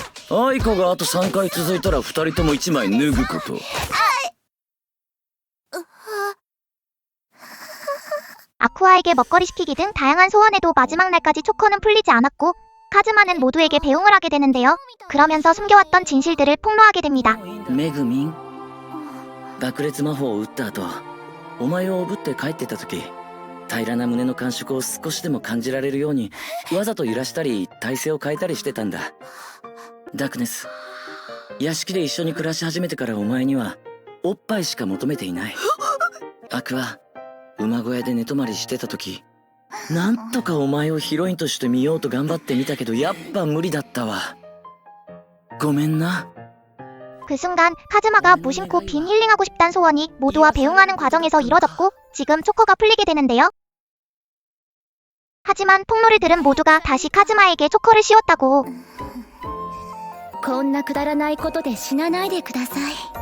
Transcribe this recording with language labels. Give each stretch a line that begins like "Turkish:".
Japanese: アイコがあと3回続いたら2人とも1枚脱ぐこと
Korean: 아쿠아에게 먹거리 시키기 등 다양한 소원에도 마지막 날까지 초커는 풀리지 않았고 카즈마는 모두에게 배웅을 하게 되는데요. 그러면서 숨겨왔던 진실들을 폭로하게 됩니다.
Japanese: メグミン爆裂魔法を打った後お前をおぶって帰ってた時平らな胸の感触を少しでも感じられるようにわざと揺らしたり体勢を変えたりしてたんだダークネス屋敷で一緒に暮らし始めてからお前にはおっぱいしか求めていないアクア馬小屋で寝泊まりしてた時なんとかお前をヒロインとして見ようと頑張ってみたけどやっぱ無理だったわごめんな
Korean: 그 순간 카즈마가 무심코 빈 힐링하고 싶단 소원이 모두와 배웅하는 과정에서 이뤄졌고 지금 초커가 풀리게 되는데요. 하지만 폭로를 들은 모두가 다시 카즈마에게 초커를 씌웠다고.
Japanese: こんなくだらないことで死なないでください。